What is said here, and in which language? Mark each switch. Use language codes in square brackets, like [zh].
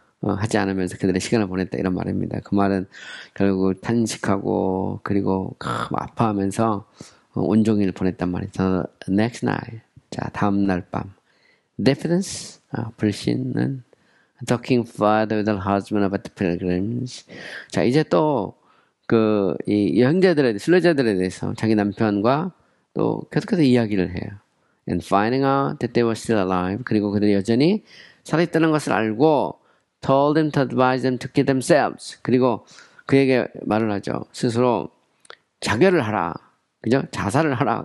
[ko] 하지 않으면서 그들의 시간을 보냈다 이런 말입니다. 그 말은 결국 탄식하고 그리고 아파하면서 온종일 보냈단 말이죠. [en] The next night, [ko] 자 다음 날 밤, [en] diffidence, [ko] 불신은 [en] talking further with her husband about the pilgrims. [ko] 자 이제 또 이 형제들에 순례자들에 대해서 자기 남편과 또 계속해서 이야기를 해요. [en] And finding out that they were still alive. [ko] 그리고 그들이 여전히 살아있다는 것을 알고 [en] told them to advise them to kill themselves. [ko] 그리고 그에게 말을 하죠. 스스로 자결을 하라. 그죠? 자살을 하라.